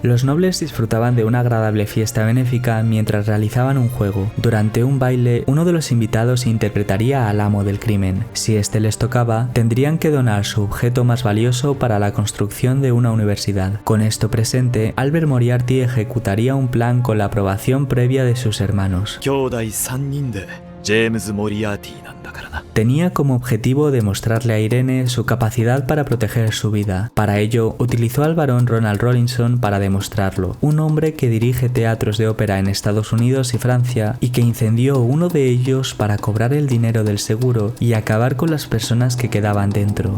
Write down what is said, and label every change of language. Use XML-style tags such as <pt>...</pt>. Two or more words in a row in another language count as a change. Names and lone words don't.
<es>Los nobles disfrutaban de una agradable fiesta benéfica mientras realizaban un juego. Durante un baile, uno de los invitados interpretaría al amo del crimen. Si este les tocaba, tendrían que donar su objeto más valioso para la construcción de una universidad. Con esto presente, Albert Moriarty ejecutaría un plan con la aprobación previa de sus hermanos.</es> <ja>兄弟3人でジェームズ・モリアーティなんだからな。</ja> <es>Tenía como objetivo demostrarle a Irene su capacidad para proteger su vida. Para ello, utilizó al barón Ronald Rollinson para demostrarlo, un hombre que dirige teatros de ópera en Estados Unidos y Francia y que incendió uno de ellos para cobrar el dinero del seguro y acabar con las personas que quedaban dentro.</es>